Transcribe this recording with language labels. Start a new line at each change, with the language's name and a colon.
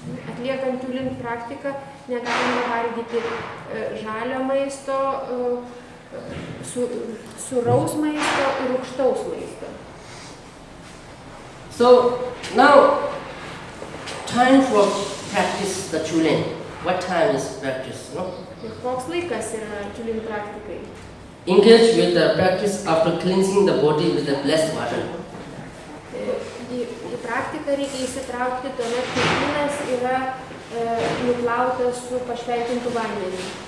Lithuanian: Atliekant chulin praktiką negalima valgyti žalio maisto, sūraus maisto ir rūgštaus maisto.
English: So now, time for practice the chulin. What time is practice? No?
Lithuanian: Ir koks laikas yra chulin praktikai?
English: Engage with the practice after cleansing the body with the blessed water.
Lithuanian: Į praktiką reikia įsitraukti tuomet, kai kūnas yra nuplautas su pašventintu vandeniu.